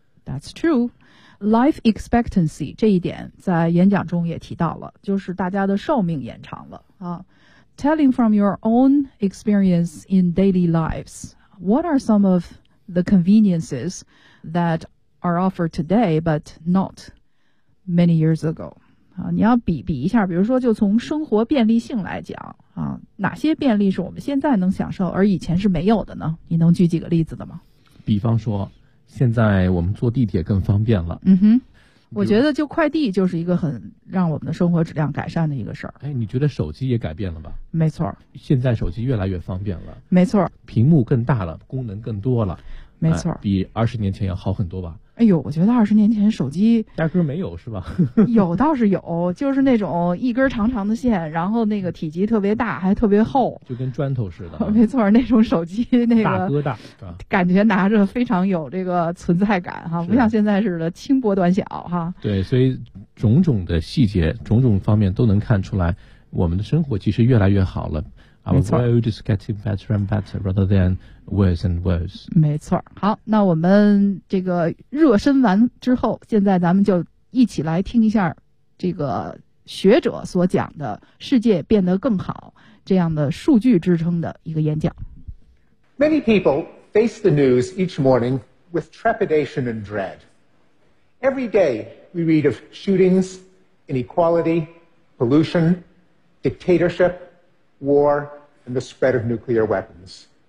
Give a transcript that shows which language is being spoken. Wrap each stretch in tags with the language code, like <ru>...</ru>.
<en>That's true. Life expectancy,</en> <zh>这一点在演讲中也提到了，就是大家的寿命延长了。</zh> <en>Telling from your own experience in daily lives, what are some of the conveniences that are offered today but not many years ago?</en> <zh>你要比一下，比如说就从生活便利性来讲啊，哪些便利是我们现在能享受而以前是没有的呢？你能举几个例子的吗？比方说现在我们坐地铁更方便了。嗯哼，我觉得就快递就是一个很让我们的生活质量改善的一个事儿。哎，你觉得手机也改变了吧？没错，现在手机越来越方便了。没错，屏幕更大了，功能更多了。没错，比20年前要好很多吧。哎呦，我觉得20年前手机压根没有是吧？有倒是有，就是那种一根长长的线，然后那个体积特别大，还特别厚，就跟砖头似的。没错，那种手机那个大哥大，感觉拿着非常有这个存在感哈，不像现在似的轻薄短小哈。对，所以种种的细节、种种方面都能看出来，我们的生活其实越来越好了。</zh> <en>Our world is getting better and better rather than worse and worse.</en> <zh>没错。好，那我们这个热身完之后，现在咱们就一起来听一下这个学者所讲的世界变得更好这样的数据支撑的一个演讲。</zh> <en>Many people face the news each morning with trepidation and dread. Every day we read of shootings, inequality, pollution, dictatorship,war, and the spread of nuclear weapons.</en>